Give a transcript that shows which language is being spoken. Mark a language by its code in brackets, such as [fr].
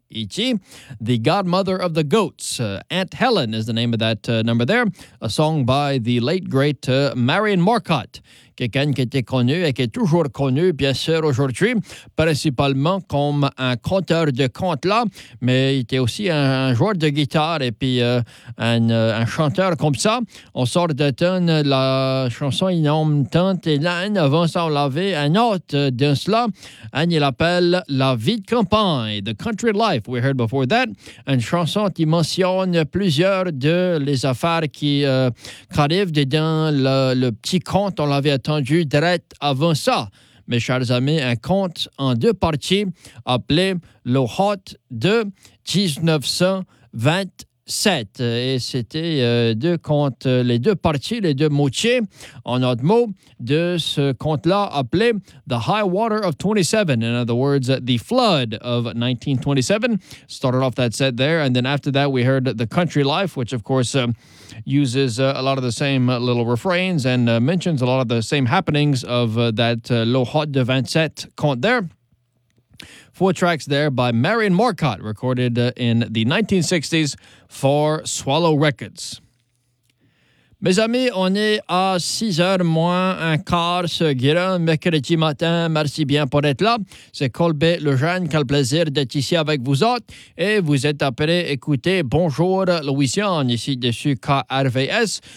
[en] Ichi, the godmother of the goats. Aunt Helen is the name of that number there. A song by the late, great Marion Marcotte. [fr] Quelqu'un qui était connu et qui est toujours connu, bien sûr, aujourd'hui, principalement comme un conteur de contes là, mais il était aussi un joueur de guitare et puis un chanteur comme ça. On sort d'atteindre la chanson, il nomme Tante Hélène, avant ça, on avait un autre de cela, et il appelle La vie de campagne, The Country Life, [en] we heard before that, [fr] une chanson qui mentionne plusieurs de les affaires qui arrivent dedans le petit conte, on l'avait attendu direct avant ça. Mes chers amis, un conte en deux parties appelé Le Hot de 1927. Et c'était deux contes, les deux parties, les deux moitiés, en autre mot, de ce conte-là appelé The High Water of 27. [en] In other words, The Flood of 1927. Started off that set there. And then after that, we heard The Country Life, which of course uses a lot of the same little refrains and mentions a lot of the same happenings of that Le Hot de 27 conte there. Four tracks there by Marion Marcotte, recorded in the 1960s for Swallow Records. [fr] Mes amis, on est à 6h moins un quart ce grand mercredi matin. Merci bien pour être là. C'est Colbé Lejeune. Quel plaisir d'être ici avec vous autres. Et vous êtes appelés à écouter Bonjour Louisiane, ici dessus KRVS.